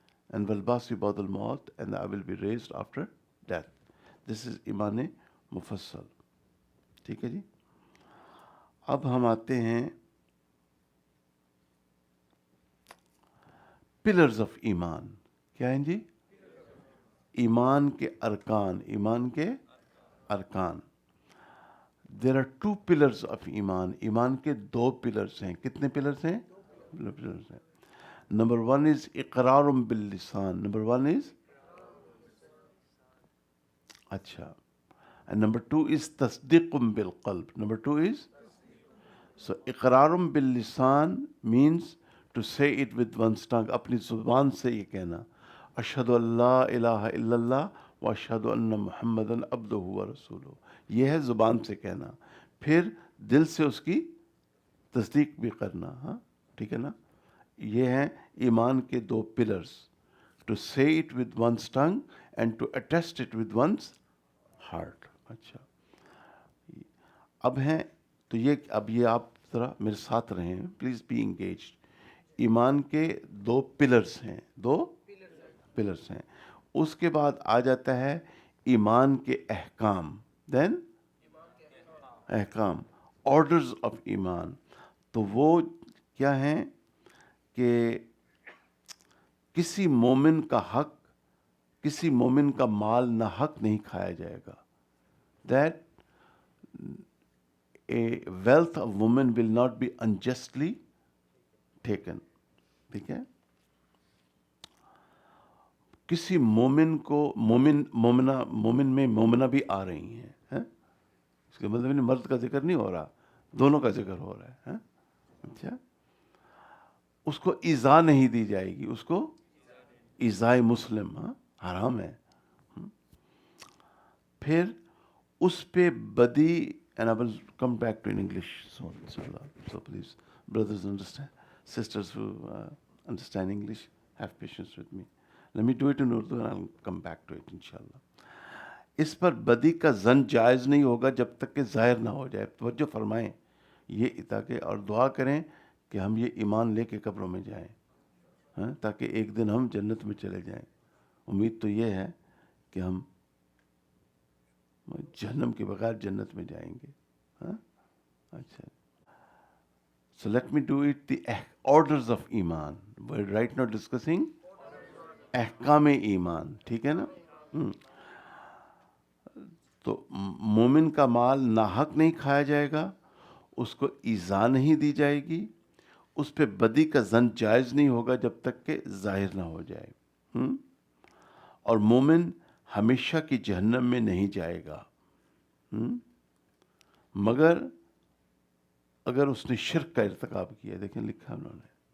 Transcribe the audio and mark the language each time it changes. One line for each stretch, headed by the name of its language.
English: And
Arabic: walbasi ba'd al-maut,
English: and I will be raised after death. This is
Urdu: ایمان مفصل. ٹھیک ہے جی. اب ہم آتے ہیں پلرز آف ایمان. کیا ہیں جی؟ ایمان کے ارکان. ایمان کے ارکان.
English: There are 2 pillars of ایمان.
Urdu: ایمان کے 2 پلرز ہیں. کتنے پلرز ہیں؟ پلرز ہیں.
English: Number 1 is اقرار باللسان. Number 1 is اچھا. And number 2 is تصدیق بالقلب. Number 2 is, so اقرار باللسان means to say it with one's tongue.
Urdu: اپنی زبان سے یہ کہنا،
Arabic: اشہد ان لا الہ الا اللہ و اشہد ان محمدً عبدہ و رسولہ.
Urdu: یہ ہے زبان سے کہنا. پھر دل سے اس کی تصدیق بھی کرنا. ہاں ٹھیک ہے نا. یہ ہیں ایمان کے 2 pillars.
English: To say it with one's tongue and to attest it with one's heart.
Urdu: اچھا. اب ہیں تو یہ آپ ذرا میرے ساتھ رہیں،
English: Please be engaged.
Urdu: ایمان کے 2 پلرز ہیں. 2 پلرز ہیں. اس کے بعد آ جاتا ہے ایمان کے احکام. دین احکام، آرڈرز آف ایمان. تو وہ کیا ہیں کہ کسی مومن کا حق، کسی مومن کا مال نہ حق نہیں کھایا جائے گا.
English: That a wealth of woman will not be unjustly taken.
Urdu: ٹھیک ہے. کسی مومن کو مومن میں مومنہ بھی آ رہی ہیں. اس کے مطلب نہیں مرد کا ذکر نہیں ہو رہا، دونوں کا ذکر ہو رہا ہے. اچھا. اس کو ایذا نہیں دی جائے گی. اس کو ایذائے مسلم حرام ہے. پھر اس پہ بدی،
English: and I will come back to in English soon. So please, brothers understand, sisters who understand English, have patience with me. Let me do it in Urdu and I'll come back to it inshallah.
Urdu: اس پر بدی کا زن جائز نہیں ہوگا جب تک کہ ظاہر نہ ہو جائے. توجہ فرمائیں یہ، تاکہ اور دعا کریں کہ ہم یہ ایمان لے کے قبروں میں جائیں، تاکہ ایک دن ہم جنت میں چلے جائیں. امید تو یہ ہے کہ ہم جہنم کے بغیر جنت میں جائیں گے. اچھا.
English: So let me do it, the orders of ایمان. We're right now discussing احکام ایمان.
Urdu: ٹھیک ہے نا. تو مومن کا مال ناحق نہیں کھایا جائے گا، اس کو ایذا نہیں دی جائے گی، اس پہ بدی کا زن جائز نہیں ہوگا جب تک کہ ظاہر نہ ہو جائے. اور مومن ہمیشہ کی جہنم میں نہیں جائے گا، مگر اگر اس نے شرک کا ارتکاب کیا. دیکھیں لکھا انہوں نے.